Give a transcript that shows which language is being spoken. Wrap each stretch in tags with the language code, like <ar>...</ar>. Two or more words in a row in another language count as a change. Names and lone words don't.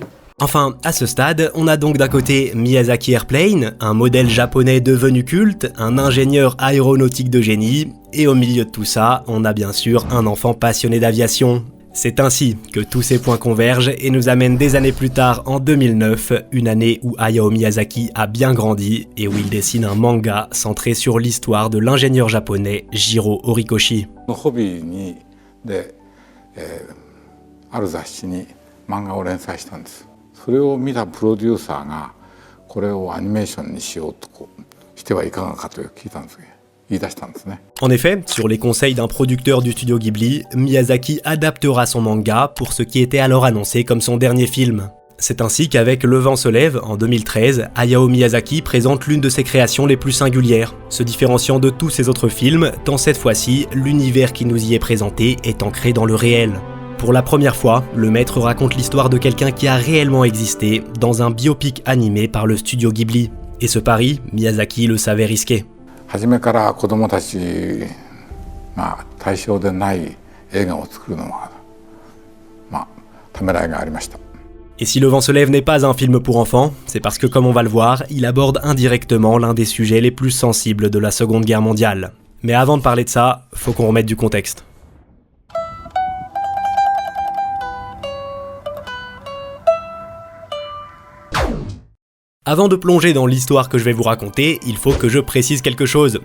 <fr>Enfin, à ce stade, on a donc d'un côté Miyazaki Airplane, un modèle japonais devenu culte, un ingénieur aéronautique de génie, et au milieu de tout ça, on a bien sûr un enfant passionné d'aviation. C'est ainsi que tous ces points convergent et nous amènent des années plus tard en 2009, une année où Hayao Miyazaki a bien grandi et où il dessine un manga centré sur l'histoire de l'ingénieur japonais Jiro Horikoshi.</fr> <ja>で、ある雑誌に漫画を連載したんです。それを見たプロデューサーがこれをアニメーションにしようとしてはいかがかと聞いたんですけど、 言い出したんですね。</ja> <fr>En effet, sur les conseils d'un producteur du studio Ghibli, Miyazaki adaptera son manga pour ce qui était alors annoncé comme son dernier film. C'est ainsi qu'avec Le vent se lève, en 2013, Hayao Miyazaki présente l'une de ses créations les plus singulières, se différenciant de tous ses autres films, tant cette fois-ci, l'univers qui nous y est présenté est ancré dans le réel. Pour la première fois, le maître raconte l'histoire de quelqu'un qui a réellement existé dans un biopic animé par le studio Ghibli. Et ce pari, Miyazaki le savait risqué.</fr> <ja>初めから子供たちが対象でない映画を作るのはためらいがありました。</ja> <fr>Et si Le vent se lève n'est pas un film pour enfants, c'est parce que, comme on va le voir, il aborde indirectement l'un des sujets les plus sensibles de la Seconde Guerre mondiale. Mais avant de parler de ça, faut qu'on remette du contexte. Avant de plonger dans l'histoire que je vais vous raconter, il faut que je précise quelque chose.</fr>